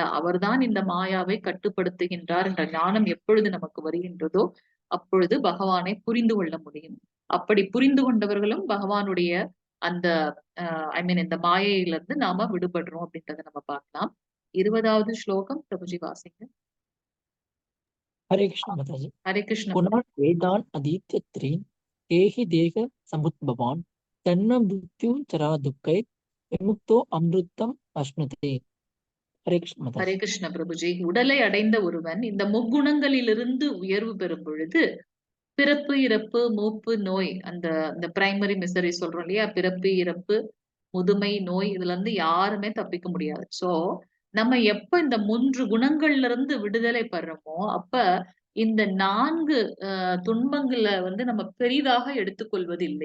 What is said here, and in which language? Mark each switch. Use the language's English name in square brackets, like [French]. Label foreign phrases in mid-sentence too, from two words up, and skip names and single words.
[Tamil] அவர்தான் இந்த மாயாவை கட்டுப்படுத்துகின்றார் என்ற ஞானம் எப்பொழுது நமக்கு வருகின்றதோ அப்பொழுது பகவானை புரிந்து கொள்ள முடியும். அப்படி புரிந்து கொண்டவர்களும் பகவானுடைய அந்த [English] I mean [Tamil] இந்த மாயையிலிருந்து நாம விடுபடுறோம் அப்படின்றத நம்ம பார்க்கலாம். 20வது ஸ்லோகம் பிரபுஜி வாசிங்க. [Hindi] हरे कृष्ण माताजी। [Tamil] ஹரே கிருஷ்ண. [Sanskrit] गुणान् वेदान् अधीत्य त्रीन् देहि देह समुद्भवान् जन्म मृत्यु जरा दुःखै विमुक्तो अमृतम् अश्नुते। [Hindi] हरे कृष्ण [Tamil] ஹரே [Hindi] माताजी। [Tamil] கிருஷ்ண பிரபுஜி. உடலை அடைந்த ஒருவன் இந்த முக்குணங்களிலிருந்து உயர்வு பெறும் பொழுது பிறப்பு, இறப்பு, மூப்பு, நோய் அந்த இந்த [English] primary misery [Tamil] சொல்றோம் இல்லையா? பிறப்பு, இறப்பு, முதுமை, நோய் இதுல இருந்து யாருமே தப்பிக்க முடியாது. சோ நம்ம எப்ப இந்த 3 குணங்கள்ல இருந்து விடுதலை பெறமோ அப்ப இந்த 4 துன்பங்களை வந்து நம்ம பெரிதாக எடுத்துக்கொள்வதில்லை.